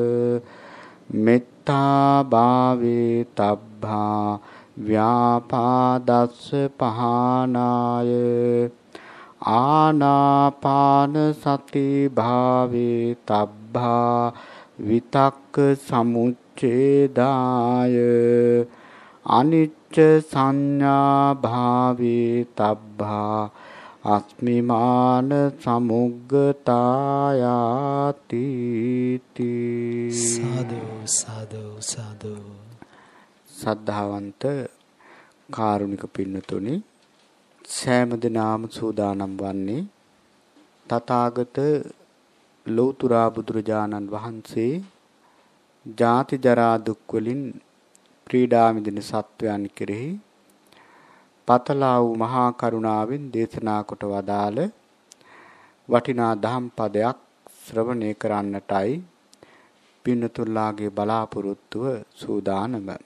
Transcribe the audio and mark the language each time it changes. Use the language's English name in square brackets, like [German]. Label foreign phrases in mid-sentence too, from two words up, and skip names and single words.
[Pali] මෙත්තා භාවේ තබ්බා ව්‍යාපාදස්ස පහනාය ආනාපාන සති භාවේ තබ්බා විතක්ක සමුච්ඡේදාය අනිච්ච සංඥා භාවේ තබ්බා අස්මිමාන සමුග්ගතායාති සාදු සාදු සාදු [Sinhala] සද්ධාවන්ත කාරුණික පින්නතුනි සෑම දිනම සූදානම් වන්නේ තථාගත ලෞතර බුදුරජාණන් වහන්සේ ජාති ජරා දුක් වලින් පීඩා විඳින සත්වයන් කෙරෙහි පතලා වූ මහා කරුණාවෙන් දේශනා කොට වදාළ වටිනා දහම් පදයක් ශ්‍රවණය කරන්නටයි පින්නතුල්ලාගේ බලාපොරොත්තුව සූදානම.